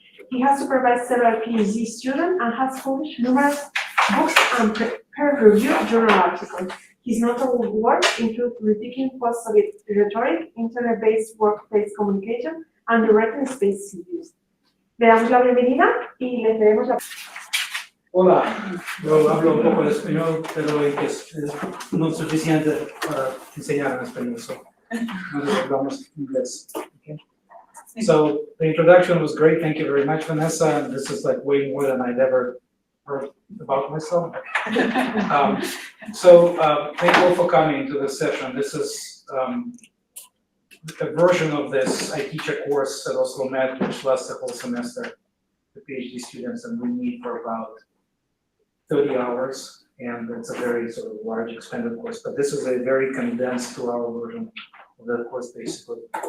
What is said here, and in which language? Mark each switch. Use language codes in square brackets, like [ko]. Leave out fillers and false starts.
[en] He has supervised several PhD students and has published numerous books and peer-reviewed journal articles. His notable works include Critiquing Post-Soviet Rhetoric, Internet-Based Workplace Communication, and Directing Space Series. [es] Le damos la bienvenida y le cedemos la... Hola, yo hablo un poco de español, pero es no suficiente para enseñar en español, so nosotros hablamos inglés. [en] Okay? So the introduction was great, thank you very much, Vanessa, and this is like way more than I'd ever heard about myself. Thank you all for coming to this session. This is a version of this. I teach a course at Oslo Met, which lasts a whole semester, the PhD students, and we meet for about 30 hours, and it's a very sort of large, expanded course, but this is a very condensed 2-hour version of that course, basically.